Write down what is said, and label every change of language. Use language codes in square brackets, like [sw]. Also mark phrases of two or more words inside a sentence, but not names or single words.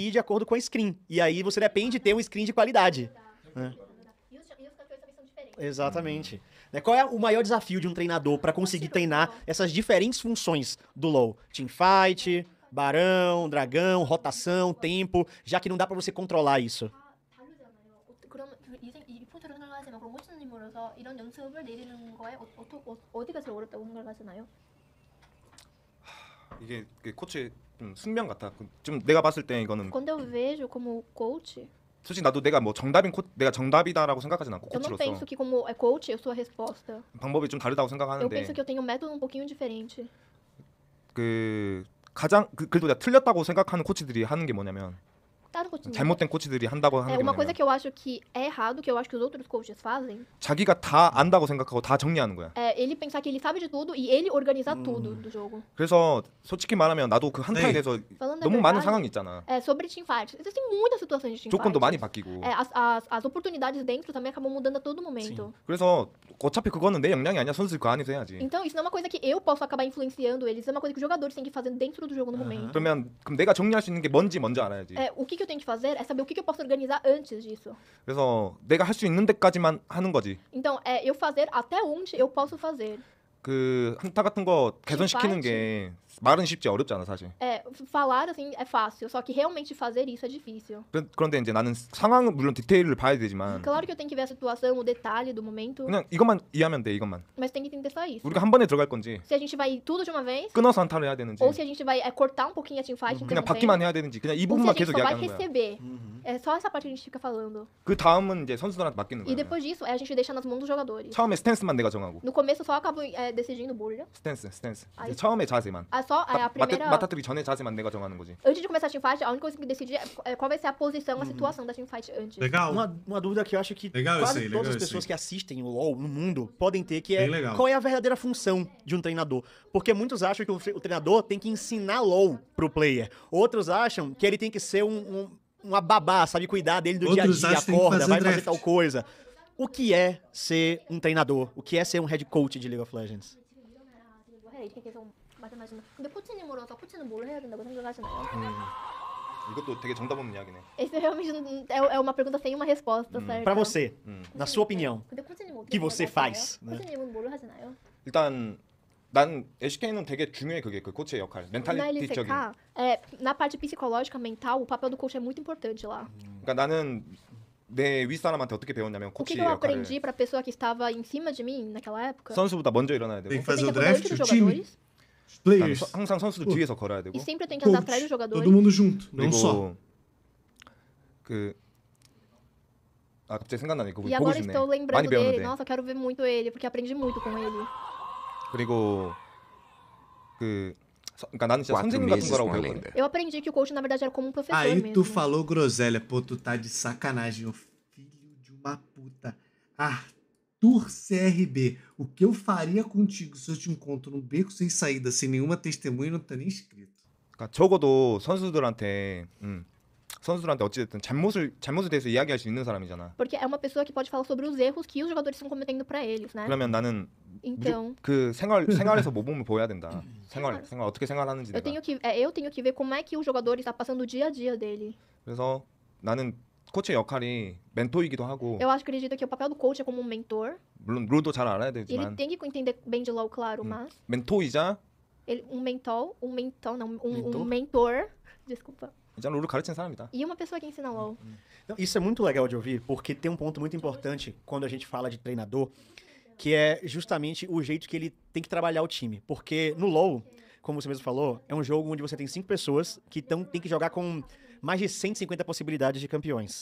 [pt] ir de acordo com a screen. E aí você depende de ter um screen de qualidade. Né? E os campeões também são diferentes. Exatamente. Né, qual é o maior desafio de um treinador pra conseguir treinar essas diferentes funções do LoL? Teamfight, barão, dragão, rotação, tempo, já que não dá pra você controlar isso. [ko] 그러면 이 포인트로 생각하시면 그럼 호치님으로서 이런 연습을 내리는 거에 어디가 제일 어렵다고 생각하시나요? 이게 코치 좀 숙명 같아. 좀 내가 봤을 때 이거는 [pt] Quando eu vejo como coach, [ko] 솔직히 나도 내가 뭐 내가 정답이다라고 생각하진 않고 [pt] eu não [ko] 코치로서 [pt] penso que como coach eu sou a resposta. [ko] 방법이 좀 다르다고 [pt] Eu [ko] 생각하는데 [pt] penso que eu tenho um método um pouquinho diferente. [ko] 그 가장 그래도 내가 틀렸다고 생각하는 코치들이 하는 게 뭐냐면 [pt] Claro, coach. [ko] 잘못된 코치들이 한다고 하는 게 [pt] Uma coisa [ko] 뭐냐면 [pt] que eu acho que é errado, que eu acho que os outros coaches fazem, [ko] 자기가 다 안다고 생각하고 다 정리하는 거야. é ele pensar que ele sabe de tudo e ele organizar tudo do jogo. 그래서 솔직히 말하면 나도 그 한타에 네. 대해서 [pt] Falando a [ko] 너무 많은 [pt] verdade, [ko] 상황이 있잖아. [pt] sobre teamfight, existem muitas situações de [ko] 조건도 [pt] teamfight. [ko] 많이 바뀌고. [pt] As oportunidades dentro também acabam mudando a todo momento. [ko] 그래서 어차피 그거는 내 역량이 아니야. 선수들 그 안에서 해야지. [pt] Então, isso não é uma coisa que eu posso acabar influenciando eles, é uma coisa que os jogadores têm que fazer dentro do jogo no momento. [ko] 그럼 내가 정리할 수 있는 게 뭔지 먼저 알아야지. [pt] O que eu tenho que fazer é saber o que eu posso organizar antes disso. [ko] 그래서 내가 할 수 있는 데까지만 하는 거지. [pt] Então, eu fazer até onde eu posso fazer. [ko] 그 한타 같은 거 개선시키는 게 말은 쉽지 어렵잖아 사실. [pt] Falar assim é fácil, só que realmente fazer isso é difícil. [ko] 그런데 이제 나는 상황 물론 디테일을 봐야 되지만 [pt] Claro que eu tenho que ver a situação, o detalhe do momento, [ko] 그냥 이것만 이해하면 돼 이것만. [pt] mas tem que entender só isso. [ko] 우리가 한 번에 들어갈 건지 [pt] Se a gente vai tudo de uma vez, [ko] 끊어서 한타를 해야 되는지 [pt] ou se a gente vai cortar um pouquinho a teamfight, [ko] 그냥 받기만 해야 되는지 그냥 이 [pt] ou se [ko] 부분만 [pt] a gente [ko] 계속 [pt] só vai [ko] 이야기하는 거야. [pt] receber. É só essa parte que a gente fica falando. [ko] 그 다음은 이제 선수들한테 맡기는 [pt] E [ko] 거야. [pt] depois disso, a gente deixa nas mãos dos jogadores. [ko] 처음에 스탠스만 내가 정하고 [pt] No começo, só acabo decidindo bolha. [ko] 스탠스. [pt] Aí- [ko] 이제 처음에 자세만. [pt] Só a primeira... [ko] 맡아뜨리기 전에 자세만 내가 정하는 거지. [pt] Antes de começar a teamfight, a única coisa que tem que decidir é qual vai ser a posição, a situação da teamfight antes. Legal. Uma dúvida que eu acho que Legal quase isso aí, todas legal as isso pessoas aí. que assistem o LoL no mundo podem ter, que é Bem legal. qual é a verdadeira função de um treinador. Porque muitos acham que o treinador tem que ensinar LoL pro player. Outros acham que ele tem que ser uma babá, sabe? Cuidar dele do Outros dia a dia, acham que tem que acorda, fazer vai fazer draft. tal coisa. O que é ser um treinador? O que é ser um [en] head coach [pt] de League of Legends? [ko] 마찬가지는. 근데 코치님으로서 코치는 뭘 해야 된다고 생각하시나요? 이것도 되게 정답 없는 이야기네. [pt] Esse realmente é uma pergunta sem uma resposta certa. Pra você, na sua opinião, [ko] 근데 코치님 [pt] o [ko] 어떻게 [pt] que você [ko] 생각하시나요? [pt] faz? né? [ko] 코치님은 뭘 하시나요? 일단 난 LCK는 되게 중요해 그게 그 코치의 역할. [pt] Na [ko] 멘탈리티적인. [pt] LCK, na parte psicológica, mental, o papel do coach é muito importante lá. [ko] 그러니까 나는 내 윗사람한테 어떻게 배웠냐면 [pt] O que [ko] 코치의 [pt] eu [ko] 역할을 [pt] aprendi pra pessoa que estava em cima de mim naquela época? [ko] 선수보다 먼저 일어나야 [pt] Tem que [ko] 되고 [pt] fazer Você o tem que acordar draft, antes o dos time, jogadores os [ko] 그다음에 [pt] players, [ko] 항상 선수들 어. 뒤에서 걸어야 되고 [pt] e sempre tem que andar atrás coach, dos jogadores. todo mundo junto, não só. [ko] 그리고 그 갑자기 생각나네. 그거 [pt] E [ko] 보고 [pt] agora [ko] 싶네. [pt] estou [ko] 많이 [pt] lembrando dele. [ko] 배웠는데. [pt] Nossa, eu quero ver muito ele, porque aprendi muito com ele. [ko] 그리고 그러니까 나는 진짜 [pt] 4 [ko] 선생님 같은 [pt] meses [ko] 거라고 [pt] com a [ko] 배웠거든. [pt] lenda. Eu aprendi que o coach, na verdade, era como um professor Aí mesmo. tu falou groselha, pô, tu tá de sacanagem, ô filho de uma puta. Arthur CRB, o que eu faria contigo se eu te encontro num beco sem saída, sem nenhuma testemunha, não tá nem escrito. [ko] 그러니까 적어도 선수들한테 어찌됐든 잘못에 대해서 이야기할 수 있는 사람이잖아. [pt] Porque é uma pessoa que pode falar sobre os erros que os jogadores estão cometendo pra eles, né? [ko] 그러면 나는 [pt] Então, [ko] 그 생활에서 모범을 보여야 된다. 생활 어떻게 생활하는지 [pt] eu [ko] 내가. [pt] tenho que ver como é que o jogador está passando o dia a dia dele. [ko] 그래서 나는 코치의 역할이 멘토이기도 하고 [pt] Eu acredito que o papel do coach é como um mentor. [ko] 물론 룰도 잘 알아야 [pt] Ele [ko] 되지만 [pt] tem que entender bem de LoL, claro, mas [ko] 멘토이자 [pt] um mentor, desculpa. [ko] 이제 룰을 가르친 사람이다. [pt] E uma pessoa que ensina LoL. Então, isso é muito legal de ouvir, porque tem um ponto muito importante quando a gente fala de treinador, que é justamente o jeito que ele tem que trabalhar o time. Porque no LoL, como você mesmo falou, é um jogo onde você tem 5 pessoas que tem que jogar com mais de 150 possibilidades de campeões.